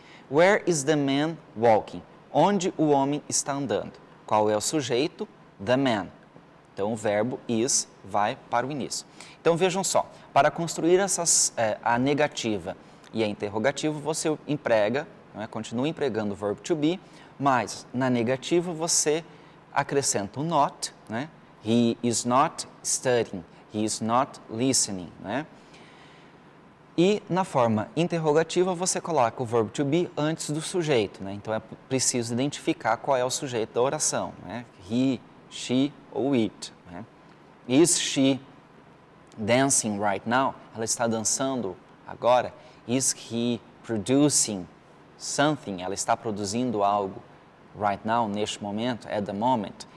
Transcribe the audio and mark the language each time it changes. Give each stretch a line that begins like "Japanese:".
English: Where is the man walking?
Portuguese: Onde o homem está andando? Qual é o sujeito?
English: The man.
Portuguese: Então, o verbo is vai para o início. Então, vejam só, para construir a negativa e a interrogativa, você emprega, continua empregando o verbo to be, mas na negativa você acrescenta o not, né?
English: He is not studying, he is not listening, né?
Portuguese: E na forma interrogativa você coloca o verbo to be antes do sujeito, né? Então é preciso identificar qual é o sujeito da oração, né? He, she ou it, né?
English: Is she dancing right now?
Portuguese: Ela está dançando agora.
English: Is he producing something?
Portuguese: Ela está produzindo algo
English: right now,
Portuguese: neste momento,
English: at the moment.